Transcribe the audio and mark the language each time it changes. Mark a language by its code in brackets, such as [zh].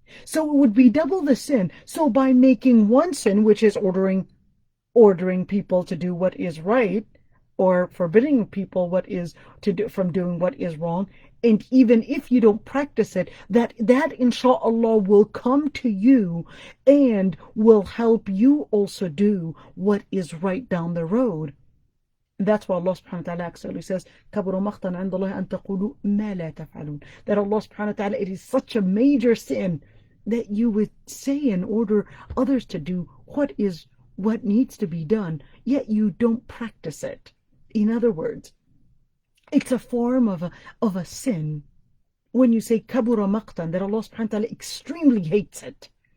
[en] So it would be double the sin. So by making one sin, which is ordering people to do what is right, or forbidding people from doing what is wrong, and even if you don't practice it, that inshallah will come to you and will help you also do what is right down the road. That's why Allah subhanahu wa ta'ala actually says, [ar] كَبُرَ مَقْتًا عِنْدَ اللَّهِ أَن تَقُولُوا مَا لَا تَفْعَلُونَ. [en] That Allah subhanahu wa ta'ala, it is such a major sin that you would say and order others to do what needs to be done, yet you don't practice it. In other words, it's a form of a sin. When you say kabura maqtan, that Allah subhanahu wa ta'ala extremely hates it.